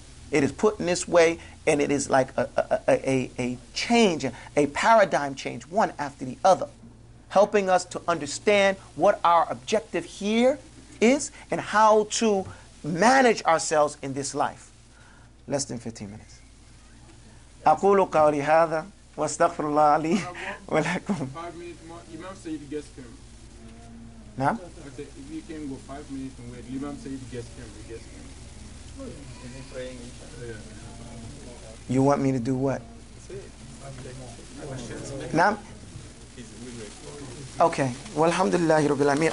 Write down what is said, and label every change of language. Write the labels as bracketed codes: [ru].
[en] It is put in this way, and it is like a change, a paradigm change, one after the other, helping us to understand what our objective here is and how to manage ourselves in this life. Less than 15 minutes. [ar] أقول قولي هذا واستغفر الله لي ولكم. [en] 5 minutes more. Imam Sayyid guest him. Now? I said, if you can go 5 minutes and wait, Imam Sayyid guest him. You want me to do what? Now? Okay. Well, alhamdulillah, Rabbil Alameen.